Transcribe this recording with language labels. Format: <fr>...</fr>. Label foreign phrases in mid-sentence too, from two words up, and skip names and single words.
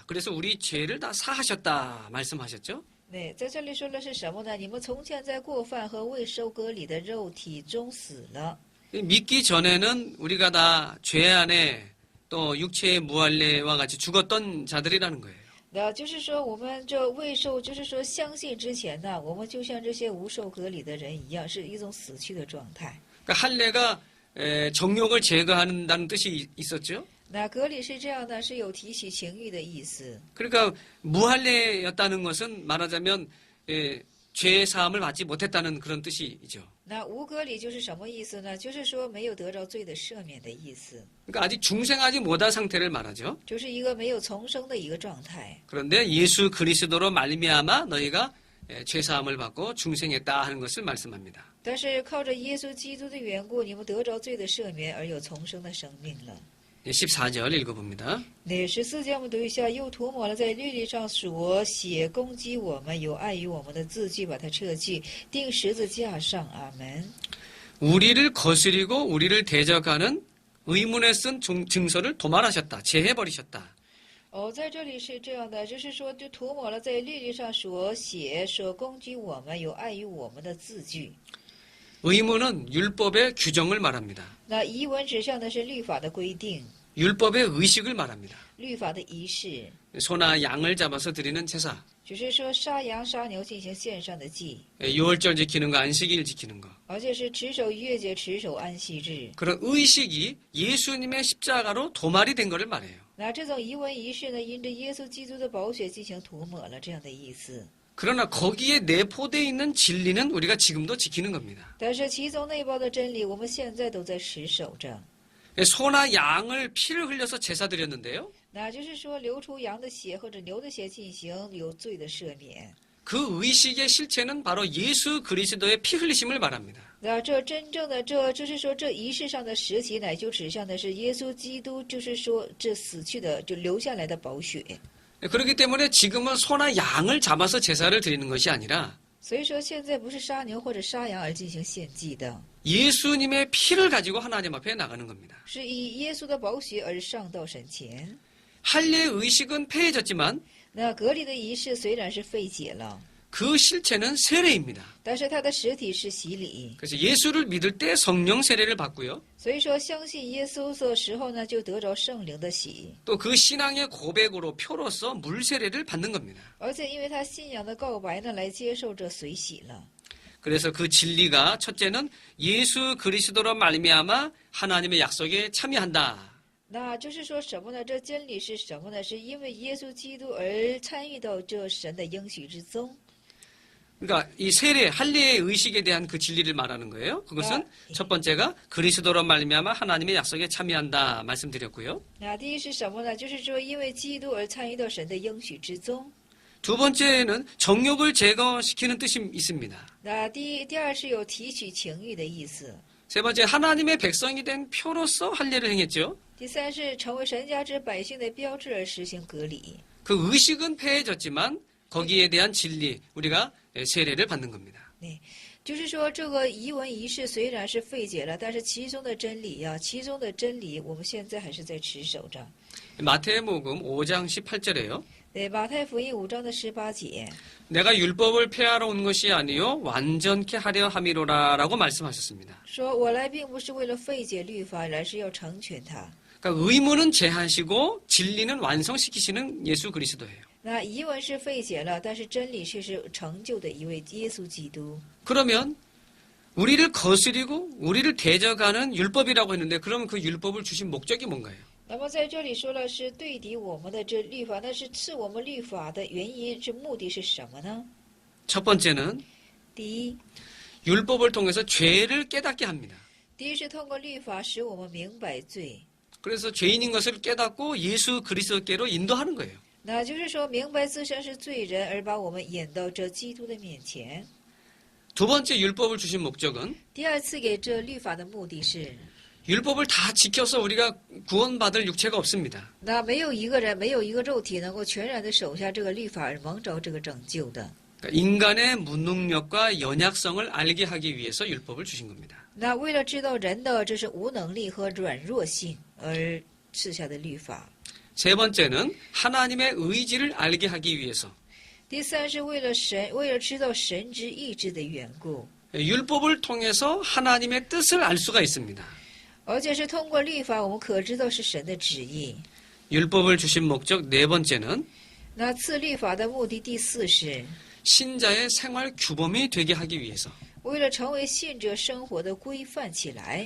<ko>그래서 우리 죄를 다 사하셨다 말씀하셨죠.</ko> <zh>对，在这里说的是什么呢？你们从前在过犯和未受割礼的肉体中死了。</zh> <ko>믿기 전에는 우리가 다 죄 안에 또 육체의 무할례와 같이 죽었던 자들이라는 거예요.</ko> <zh>那就是说，我们这未受，就是说相信之前呢，我们就像这些无受割礼的人一样，是一种死去的状态。</zh> <ko>그러니까 할례가 정욕을 제거한다는 뜻이 있었죠.</ko> <zh>那割礼是这样的，是有提起情欲的意思。</zh> <ko>그러니까 무할례였다는 것은 말하자면 죄 사함을 받지 못했다는 그런 뜻이죠.</ko> <zh>那无割礼就是什么意思呢？就是说没有得着罪的赦免的意思，</zh> <ko>그러니까 아직 중생하지 못한 상태를 말하죠.</ko> <zh>就是一个没有重生的一个状态。</zh> <ko>그런데 예수 그리스도로 말미암아 너희가 죄 사함을 받고 중생했다 하는 것을 말씀합니다.</ko> <zh>但是靠着耶稣基督的缘故，你们得着罪的赦免，而有重生的生命了。</zh> <ko>14절 읽어봅니다.</ko> <zh>那14节我们读一下，又涂抹了在律例上所写攻击我们、有碍于我们的字句，把它撤去，钉十字架上。阿门。</zh> <ko>우리를 거스리고 우리를 대적하는 의문에 쓴 증서를 도말하셨다. 제해버리셨다.</ko> <zh>在这里是这样的，就是说，就涂抹了在律例上所写、所攻击我们、有碍于我们的字句。</zh> <ko>의문은 율법의 규정을 말합니다.</ko> <zh>那遗文指向的是律法的规定，</zh> <ko>율법의 의식을 말합니다.</ko> <zh>律法的仪式，</zh> <ko>소나 양을 잡아서 드리는 제사,</ko> <zh>就是说杀羊杀牛进行献上的祭，</zh> <ko>유월절 지키는 거, 안식일 지키는 거.</ko> <zh>而且是持守逾越节、持守安息日。</zh> <ko>그런 의식이 예수님의 십자가로 도말이 된 것을 말해요.</ko> <zh>那这种遗文仪式呢，因着耶稣基督的宝血进行涂抹了，这样的意思。</zh> <ko>그러나 거기에 내포되어 있는 진리는 우리가 지금도 지키는 겁니다.</ko> <zh>但是其中内包的真理，我们现在都在持守着。</zh> <ko>소나 양을 피를 흘려서 제사 드렸는데요.</ko> <zh>那就是说，流出羊的血或者牛的血进行有罪的赦免。</zh> <ko>그 의식의 실체는 바로 예수 그리스도의 피 흘리심을 말합니다.</ko> <zh>那这真正的就是说，这仪式上的实体乃就指向的是耶稣基督，就是说这死去的就流下来的宝血。</zh> <ko>그렇기 때문에 지금은 소나 양을 잡아서 제사를 드리는 것이 아니라</ko> <zh>所以说，现在不是杀牛或者杀羊而进行献祭的，</zh> <ko>예수님의 피를 가지고 하나님 앞에 나가는 겁니다.</ko> <zh>是以耶稣的宝血而上到神前。</zh> <ko>할례 의식은 폐해졌지만</ko> <zh>那隔离的仪式虽然是废解了，</zh> <ko>그 실체는 세례입니다.</ko> <zh>但是它的实体是洗礼。</zh> <ko>그래서 예수를 믿을 때 성령 세례를 받고요.</ko> <zh>所以说，相信耶稣的时候呢，就得着圣灵的洗，</zh> <ko>또 그 신앙의 고백으로 표로서 물 세례를 받는 겁니다.</ko> <zh>而且因为他信仰的告白呢，来接受这水洗了。</zh> <ko>그래서 그 진리가 첫째는 예수 그리스도로 말미암아 하나님의 약속에 참여한다.</ko> <zh>那就是说什么呢？这真理是什么呢？是因为耶稣基督而参与到这神的应许之中。</zh> <ko>그러니까 이 세례 할례의 의식에 대한 그 진리를 말하는 거예요. 그것은 첫 번째가 그리스도로 말미암아 하나님의 약속에 참여한다 말씀드렸고요.</ko> <zh>那第一是什么呢？就是说因为基督而参与到神的应许之中。</zh> <ko>두 번째는 정욕을 제거시키는 뜻이 있습니다.</ko> <zh>那第二是有提取情欲的意思。</zh> <ko>세 번째 하나님의 백성이 된 표로서 할례를 행했죠.</ko> <zh>第三是成为神家之百姓的标志而实行割礼。</zh> <ko>그 의식은 폐해졌지만 거기에 대한 진리 우리가 세례를 받는 겁니다.</ko> <zh>就是说，这个遗文仪式虽然是废解了，但是其中的真理其中的真理，我们现在还是在持守着。</zh> <ko>마태복음 5장 18절에요.</ko> <zh>对，马太福音5章的18节，</zh> <ko>내가 율법을 폐하러 온 것이 아니요 완전케 하려 함이로라라고 말씀하셨습니다.</ko> <zh>说我来并不是为了废解律法，而是要成全它。</zh> <ko>그러니까 의무는 제하시고 진리는 완성시키시는 예수 그리스도예요.</ko> <zh>那遗文是废解了，但是真理却是成就的一位耶稣基督。</zh> <ko>그러면 우리를 거스리고 우리를 대적하는 율법이라고 했는데 그러면 그 율법을 주신 목적이 뭔가요?</ko> <zh>那么在这里说了是对敌我们的这律法，那是赐我们律法的原因，是目的是什么呢？</zh> <ko>첫 번째는</ko> <zh>第一，</zh> <ko>율법을 통해서 죄를 깨닫게 합니다.</ko> <zh>第一是通过律法使我们明白罪，</zh> <ko>그래서 죄인인 것을 깨닫고 예수 그리스도께로 인도하는 거예요.</ko> <zh>那就是说明白自身是罪人，而把我们引到这基督的面前。</zh> <ko>두 번째 율법을 주신 목적은</ko> <zh>第二次给这律法的目的是，</zh> <ko>율법을 다 지켜서 우리가 구원받을 육체가 없습니다.</ko> <zh>那没有一个人，没有一个肉体能够全然的守下这个律法而蒙着这个拯救的。</zh> <ko>그러니까 인간의 무능력과 연약성을 알게 하기 위해서 율법을 주신 겁니다.</ko> <zh>那为了知道人的这是无能力和软弱性而赐下的律法。</zh> <ko>세 번째는 하나님의 의지를 알게 하기 위해서.</ko> <zh>第三是为了知道神之意志的缘故，</zh> <ko>율법을 통해서 하나님의 뜻을 알 수가 있습니다.</ko> <zh>而且是通过律法，我们可知道是神的旨意。</zh> <ko>율법을 주신 목적 네 번째는</ko> <zh>那赐律法的目的第四是</zh> <ko>신자의 생활 규범이 되게 하기 위해서.</ko> <zh>为了成为信者生活的规范起来。</zh>